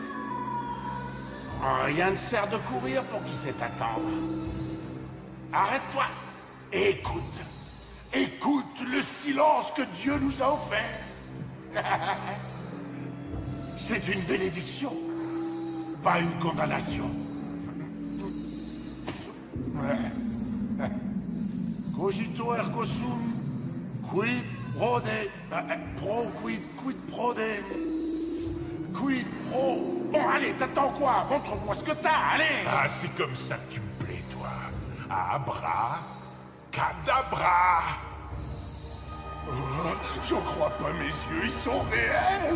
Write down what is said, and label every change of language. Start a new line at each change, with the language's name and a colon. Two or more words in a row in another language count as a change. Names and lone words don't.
French: Rien ne sert de courir pour qui sait attendre. Arrête-toi et écoute. Écoute le silence que Dieu nous a offert. C'est une bénédiction, pas une condamnation.
Latin: Cogito ergo sum, quid prode, pro quid prode, quid pro...
French: Bon, allez, t'attends quoi? Montre-moi ce que t'as, allez! Ah, c'est comme ça que tu me plais, toi. Abra, cadabra. Oh, j'en crois pas mes yeux, ils sont réels.